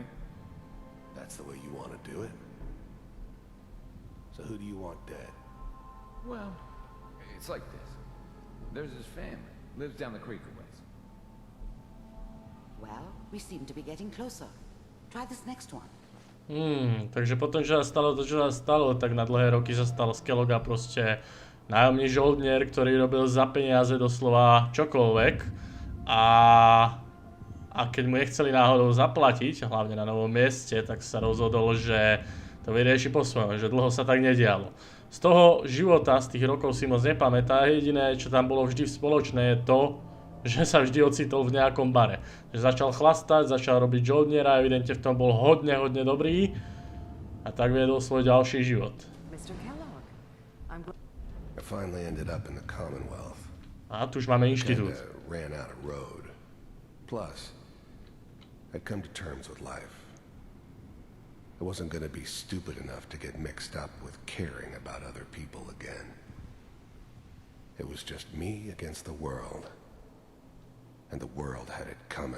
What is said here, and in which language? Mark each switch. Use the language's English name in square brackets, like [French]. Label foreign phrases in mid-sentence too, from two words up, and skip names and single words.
[English] That's the way you want to do it? So who do you want dead? Well, it's like this. There's his family. Lives down the creek a ways. Well, we seem to be getting closer. Try this next one. [Slovak] Takže potom, čo sa stalo, tak na dlhé roky sa stal z Kelloga proste nájomný žoldnier, ktorý robil za peniaze doslova čokoľvek. A keď mu nechceli náhodou zaplatiť, hlavne na novom mieste, tak sa rozhodol, že to vyrieši po svojom, že dlho sa tak nedialo. Z toho života, z tých rokov si moc nepamätá, jediné, čo tam bolo vždy spoločné, je to, že sa vždy ocitol v nejakom bare. Že začal chlastať, začal robiť žoldniera, evidentne v tom bol hodne dobrý a tak viedol svoj ďalší život. [English] I finally ended up in the Commonwealth. [Slovak] A tu už máme inštitút. [English] Ran out of road. Plus, I'd come to terms with life. I wasn't going to be stupid enough to get mixed up with caring about other people again. It was just me against the world. And the world had it coming.